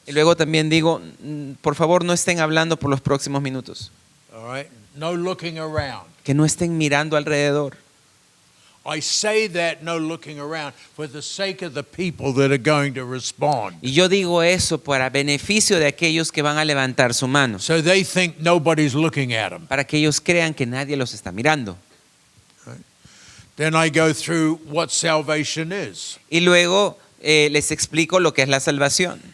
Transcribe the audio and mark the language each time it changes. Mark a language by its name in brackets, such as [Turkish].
[Spanish] Y luego también digo, por favor no estén hablando por los próximos minutos. [English] All right? No looking around. [Spanish] Que no estén mirando alrededor. [English] I say that no looking around for the sake of the people that are going to respond. [Spanish] Y yo digo eso para beneficio de aquellos que van a levantar su mano. [English] So they think nobody's looking at them. [Spanish] Para que ellos crean que nadie los está mirando. [English] Then I go through what salvation is. [Spanish] Y luego les explico lo que es la salvación.